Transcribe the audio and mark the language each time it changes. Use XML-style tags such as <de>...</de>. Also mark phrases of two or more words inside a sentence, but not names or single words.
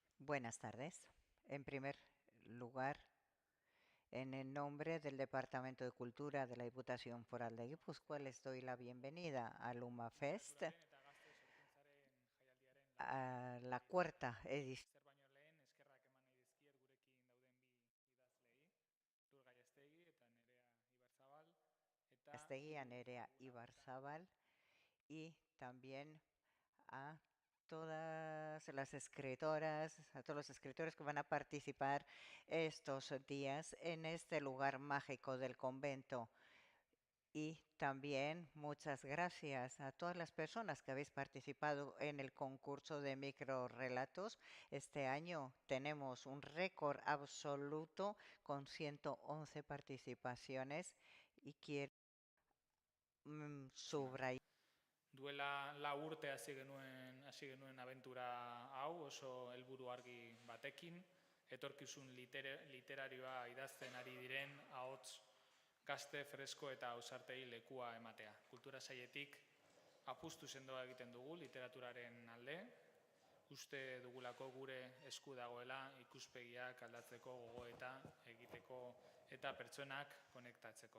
<es>Buenas tardes. En primer lugar, en el nombre del Departamento de Cultura de la Diputación Foral de Guipúzcoa, les doy la bienvenida a Luma Fest,</es> <eu>Literaturaren eta gazte sorkuntzaren jaialdiaren laugarren</eu> <es>a la</es> <eu>edizioa.</eu> <es>cuarta edición.</es> <eu>Ezer baino lehen eskerrak eman nahi dizkiet gurekin dauden bi idazleei, Lur Gallastegi eta Nerea Ibarzabal, eta Asteguía, hiru Nerea lagunak</eu> <es>Ibarzabal y también a todas las escritoras, a todos los escritores que van a participar estos días en este lugar mágico del convento. Y también muchas gracias a todas las personas que habéis participado en el concurso de microrelatos. Este año tenemos un récord absoluto con 111 participaciones y quiero subrayar.</es> <eu>Duela urte hasi genuen abentura hau oso helburu argi batekin, etorkizun literarioa idazten ari diren ahots gazte, fresko eta ausartei lekua ematea. Kultura sailetik apustu sendoa egiten dugu literaturaren alde, uste dugulako gure esku dagoela ikuspegiak aldatzeko, gogoeta egiteko eta pertsonak konektatzeko.</eu>